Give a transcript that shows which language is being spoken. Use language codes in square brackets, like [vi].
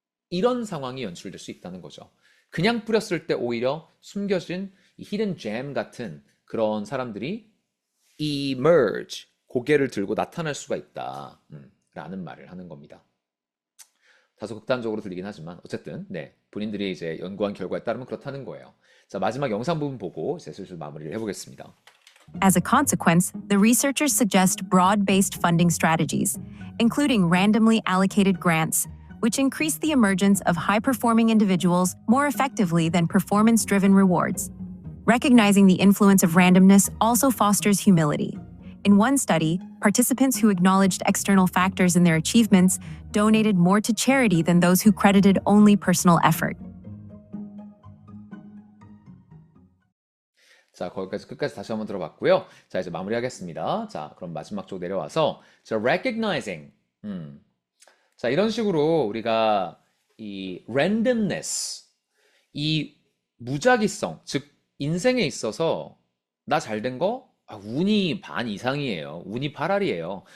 [ko] 이런 상황이 연출될 수 있다는 거죠. 그냥 뿌렸을 때 오히려 숨겨진 이 히든 잼 같은 그런 사람들이 emerge, 고개를 들고 나타날 수가 있다. 라는 말을 하는 겁니다. 다소 극단적으로 들리긴 하지만 어쨌든 네, 본인들이 이제 연구한 결과에 따르면 그렇다는 거예요. 자, 마지막 영상 부분 보고 이제 슬슬 마무리를 해보겠습니다. [en] As a consequence, the researchers suggest broad-based funding strategies, including randomly allocated grants, which increase the emergence of high-performing individuals more effectively than performance-driven rewards. Recognizing the influence of randomness also fosters humility. In one study, participants who acknowledged external factors in their achievements donated more to charity than those who credited only personal effort. [ko] 자, 거기까지 끝까지 다시 한번 들어봤고요. 자, 이제 마무리하겠습니다. 자, 그럼 마지막 쪽 내려와서 자, recognizing. 자, 이런 식으로 우리가 이 randomness, 이 무작위성, 즉 인생에 있어서 나 잘된 거 운이 반 이상이에요. 운이 8알이에요.